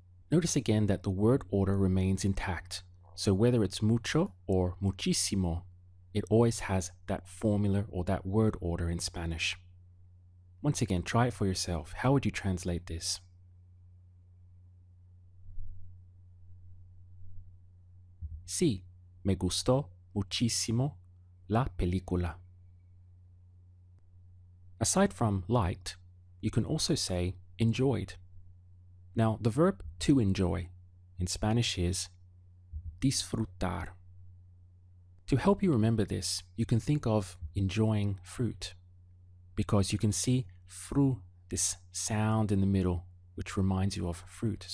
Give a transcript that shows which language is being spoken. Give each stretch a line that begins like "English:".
English: Notice again that the word order remains intact. So whether it's mucho or muchísimo, it always has that formula or that word order in Spanish. Once again, try it for yourself. How would you translate this?
Spanish: Sí, me gustó muchísimo la película.
English: Aside from liked, you can also say enjoyed. Now, the verb to enjoy in Spanish is disfrutar. To help you remember this, you can think of enjoying fruit, because you can see fru, this sound in the middle, which reminds you of fruit.